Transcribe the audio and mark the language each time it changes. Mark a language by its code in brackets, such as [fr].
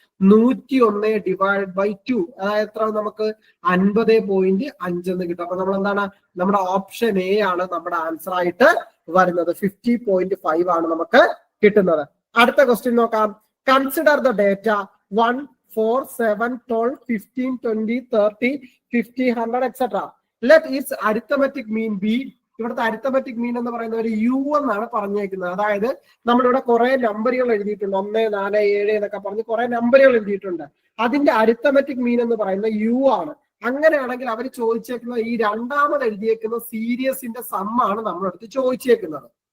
[ml] 101 divided by 2. അതായത് എത്ര? നമുക്ക് 50.5 എന്ന് കിട്ടും. അപ്പൊ നമ്മൾ എന്താണ്? നമ്മുടെ ഓപ്ഷൻ എ ആണ് നമ്മുടെ ആൻസർ ആയിട്ട് വരുന്നത്. 50.5 ആണ് നമുക്ക് കിട്ടുന്നത്. അടുത്ത ക്വസ്റ്റ്യൻ നോക്കാം. [en] Consider the data 1, 4, 7, 12, 15, 20, 30, 50, 100, etc. Let its arithmetic mean be. [ml] ഇവിടുത്തെ അരിത്തമെറ്റിക് മീൻ എന്ന് പറയുന്ന ഒരു u എന്നാണ് പറഞ്ഞേക്കുന്നത്. അതായത് നമ്മളിവിടെ കുറെ നമ്പറുകൾ എഴുതിയിട്ടുണ്ട്. 1, 4, 7 എന്നൊക്കെ പറഞ്ഞ് കുറെ നമ്പറുകൾ എഴുതിയിട്ടുണ്ട്. അതിന്റെ അരിത്തമെറ്റിക് മീൻ എന്ന് പറയുന്നത് u ആണ്. അങ്ങനെയാണെങ്കിൽ അവർ ചോദിച്ചേക്കുന്നത് ഈ രണ്ടാമത് എഴുതിയേക്കുന്ന സീരീസിന്റെ സമ്മാണ് നമ്മളെടുത്ത് ചോദിച്ചേക്കുന്നത്.